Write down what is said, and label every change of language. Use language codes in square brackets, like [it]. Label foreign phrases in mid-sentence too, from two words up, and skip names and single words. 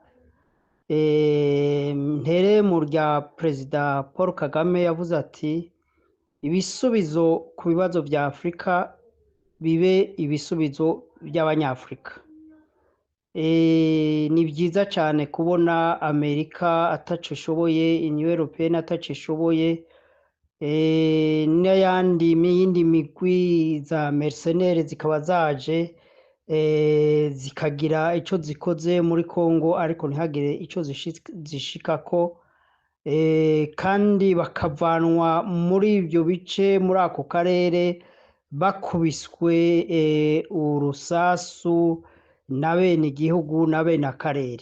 [rw] Ntere mu rya Perezida Paul Kagame yavuze ati ibisubizo ku bibazo bya Afurika bibe ibisubizo by'Abanyafurika. [rn] Ni byiza cyane kubona Amerika ataco ishoboye, Union Européenne ataco ishoboye, n'ayandi miyindi migwi za mercenaires zikaba zaje zikagira icyo zikoze muri Congo, ariko ntihagire icyo zishikako, kandi bakavanwa muri ibyo bice muri ako karere bakubiswe urusasu na bene igihugu na bene akarere.